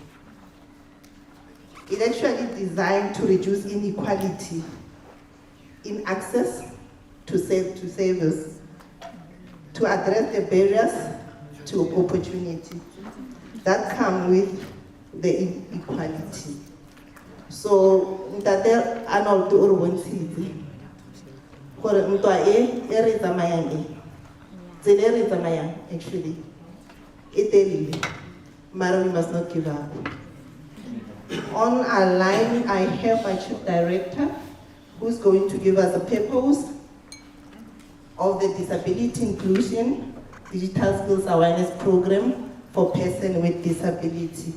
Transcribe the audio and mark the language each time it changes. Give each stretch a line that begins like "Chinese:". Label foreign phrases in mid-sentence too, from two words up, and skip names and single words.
English: It's actually designed to reduce inequality in access to service, to address the barriers to opportunity that come with the inequality. So,
Southern Sotho: Ntate Arnold o re bontshitse gore ntwa e re tsamayang tsela e re tsamayang actually e telele, mara
English: we must not give up. On our line, I have a chief director who's going to give us a purpose of the Disability Inclusion Digital Skills Awareness Program for persons with disability.